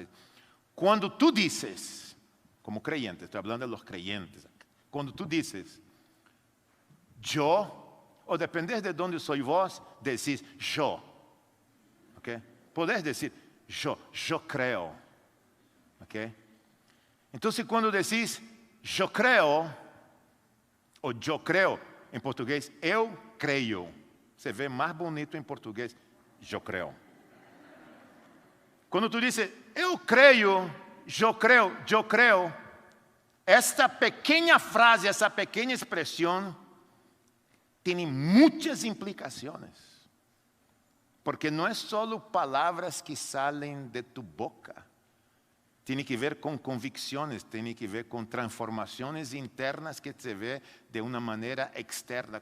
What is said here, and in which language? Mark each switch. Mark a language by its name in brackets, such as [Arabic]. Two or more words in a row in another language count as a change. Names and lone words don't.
[Spanish] Cuando tú dices, como creyente, estoy hablando de los creyentes, cuando tú dices, yo, o depende de dónde soy vos, decís yo. ¿Okay? Podés decir yo creo. ¿Okay? Entonces cuando decís yo creo, o yo creo, en portugués, [Portuguese] eu creio. [Spanish] Se ve más bonito en portugués, yo creo. Cuando tú dices, [Portuguese] eu creio, [Spanish] yo creo, esta pequeña frase, esa pequeña expresión, tiene muchas implicaciones. Porque no es solo palabras que salen de tu boca. Tiene que ver con convicciones, tiene que ver con transformaciones internas que se ve de una manera externa.